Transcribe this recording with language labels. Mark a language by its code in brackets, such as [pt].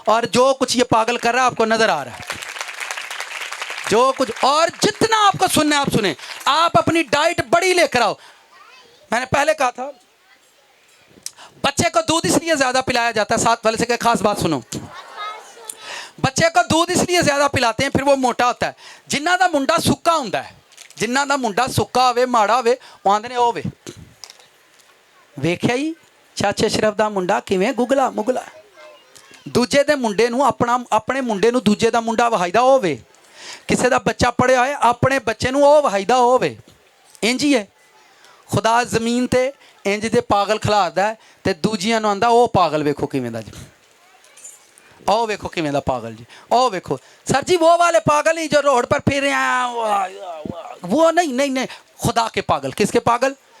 [hi] और जो कुछ ये पागल कर रहा है आपको नज़र आ रहा है, जो कुछ, और जितना आपको सुनना है आप सुने। आप अपनी डाइट बड़ी लेकर आओ। मैंने पहले कहा था बच्चे को दूध इसलिए ज़्यादा पिलाया जाता है, साथ वाले से कहे खास बात सुनो, बच्चे को दूध इसलिए ज़्यादा पिलाते हैं फिर वो मोटा होता है। [pa] जिन्ना दा मुंडा सुक्का होंदा है, जिन्ना दा मुंडा सुक्का होवे माड़ा होवे ਉਹ ਆਂਦੇ ਨੇ ਉਹ ਵੇ ਵੇਖਿਆ ਹੀ ਚਾਚੇ ਸ਼ਰਫ ਦਾ ਮੁੰਡਾ ਕਿਵੇਂ ਗੁਗਲਾ ਮੁਗਲਾ, ਦੂਜੇ ਦੇ ਮੁੰਡੇ ਨੂੰ ਆਪਣੇ ਮੁੰਡੇ ਨੂੰ ਦੂਜੇ ਦਾ ਮੁੰਡਾ ਵਹਾਈਦਾ ਹੋਵੇ, ਕਿਸੇ ਦਾ ਬੱਚਾ ਪੜਿਆ ਹੋਏ ਆਪਣੇ ਬੱਚੇ ਨੂੰ ਉਹ ਵਹਾਈਦਾ ਹੋਵੇ। ਇੰਜ ਹੀ ਹੈ खुदा ਜ਼ਮੀਨ ਤੇ ਇੰਜ ਦੇ ਪਾਗਲ ਖਿਲਾਰਦਾ ਤੇ ਦੂਜਿਆਂ ਨੂੰ ਆਂਦਾ ਉਹ ਪਾਗਲ ਵੇਖੋ ਕਿਵੇਂ ਦਾ ਜੀ, ਉਹ ਵੇਖੋ ਕਿਵੇਂ ਦਾ ਪਾगल जी, [hi] ओ देखो सर जी वो वाले पागल ही जो रोड पर फिर रहे हैं, वो नहीं नहीं नहीं, खुदा के पागल। किसके पागल?